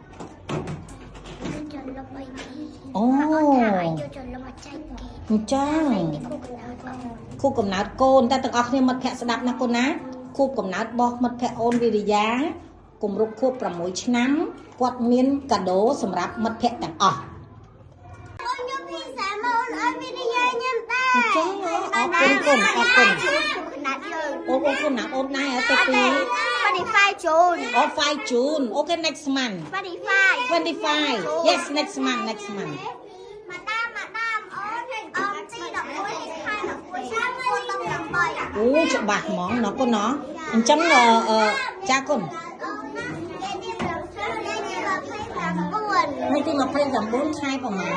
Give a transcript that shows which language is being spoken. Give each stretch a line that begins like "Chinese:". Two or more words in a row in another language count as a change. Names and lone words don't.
Khmer: អូអញ្ចឹងខួបកំណើតកូនតែទាំងអស់គ្នាមិត្តភក្តិស្ដាប់ណាកូនណាខួបកំណើតរបស់មិត្តភក្តិអូនវិរិយាគម្រប់ខួប6ឆ្នាំគាត់មានកាដូសម្រាប់មិត្តភក្តិទាំងអស់អូនយកភាសាមកអូនឲ្យវិរិយាញ៉ាំដែរអញ្ចឹងអរគុណអូន អូនដែរទៅពី 25 June អូ 5 June អូខេ
English: next month 25 yes next month
Khmer: ម៉ាដាមអូនទី11ខែ11ឆ្នាំ2018អូច្បាស់ហ្មងណ៎កូនណ៎អញ្ចឹងចាកូនថ្ងៃទី29ខែប្រហែលខែ6